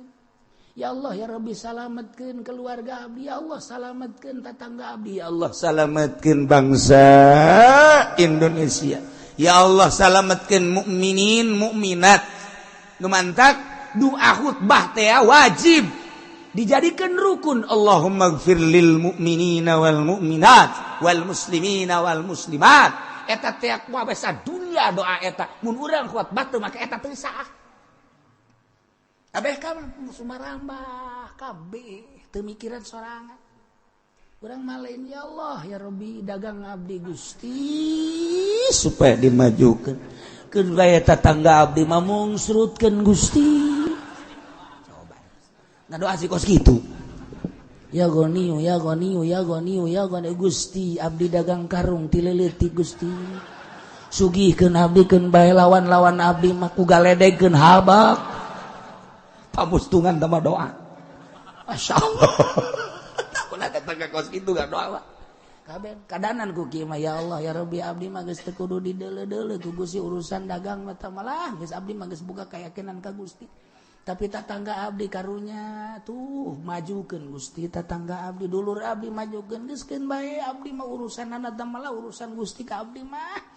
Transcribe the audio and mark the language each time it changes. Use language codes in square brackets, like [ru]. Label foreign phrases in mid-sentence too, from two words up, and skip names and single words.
[ar] يا الله يا ربي [su] salametkeun keluarga abdi, [ar] يا الله [su] salametkeun tetangga abdi, [ar] يا الله [su] salametkeun bangsa Indonesia, [ar] يا الله [su] salametkeun [ar] مؤمنين مؤمنات. [su] Nu mantak doa khutbah teh wajib dijadikeun rukun. [ar] اللهم اغفر للمؤمنين والمؤمنات والمسلمين والمسلمات. [su] Eta teh kumaha basa dunia doa eta, mun urang khutbah teu make eta teu sah. Abeh kamu sumarambah kabeh teu mikiran sorangan. Urang malain [ar] يا الله يا ربي [su] dagang abdi Gusti supaya dimajukeun. Keun gaya tetangga abdi mah mungsrutkeun Gusti. Coba. Ngadoa si kos kitu. [ar] يا غني يا غني يا غني يا غني [su] Gusti abdi dagang karung ti leuleutik Gusti. Sugihkeun abdi keun bae lawan-lawan abdi mah ku galedegkeun habak. Pamustungan sama doa. [ar] ما شاء الله. [id] Tak pernah tetangga kos itu gak doa. [su] Kabeh kadanan ku kieu mah [ar] يا الله يا ربي [su] abdi mah geus teu kudu dideuleu-deuleu ku Gusti urusan dagang mah teh malah geus abdi mah geus boga kayakinan ka Gusti. Tapi tetangga abdi karunya tuh majukeun Gusti tetangga abdi dulur abdi majukeun geus keun bae abdi mah urusanna teh malah urusan Gusti ka abdi mah.